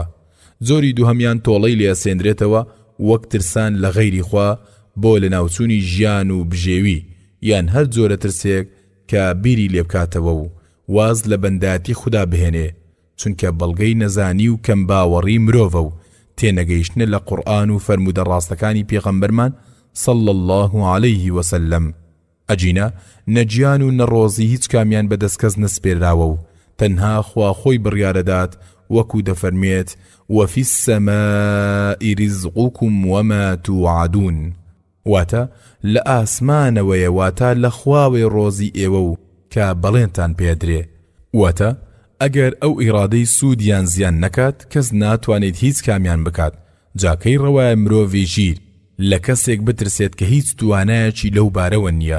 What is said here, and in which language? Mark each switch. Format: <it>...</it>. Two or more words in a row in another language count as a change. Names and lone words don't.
<ckb>زۆری دووهەمیان تۆڵەی لێسێنرێتەوە وەک ترسان لە غەیری خوا بۆ لە ناوچوونی ژیان و بژێوی یان هەر جۆرە ترسێک کە بیری لێ بکاتەوە و واز لە بەنداتی خوددا بهێنێ، چونکە بەڵگەی نەزانی و کەم باوەڕی مرۆڤە و تێنەگەیشتنە لە قورئان و فەرموودە ڕاستەکانی پێغەمبەرمان</ckb> <ar>صلى الله عليه وسلم.</ar> <ckb>ئەجینە نەجیان و نەڕۆزی هیچ کامیان بەدەست کەس نەسپێراوە و تەنها خوا خۆی بڕیارەدات وەکو دەفەرمێت:</ckb> <ar>وفي السماء رزقكم وما توعدون.</ar> <ckb>واتە لە ئاسمانەوەیە، واتە لە خواوەی ڕۆزی ئێوە و کە بەڵێنتان پێدرێ. واتە ئەگەر ئەو ئیرادەی سوودیان زیان نەکات کەس ناتوانێت هیچ کامیان بکات. جاکەی ڕەوایە مرۆڤی ژیر لە کەسێک بترسێت کە هیچ توانایەکی لەو بارەوە نییە.</ckb>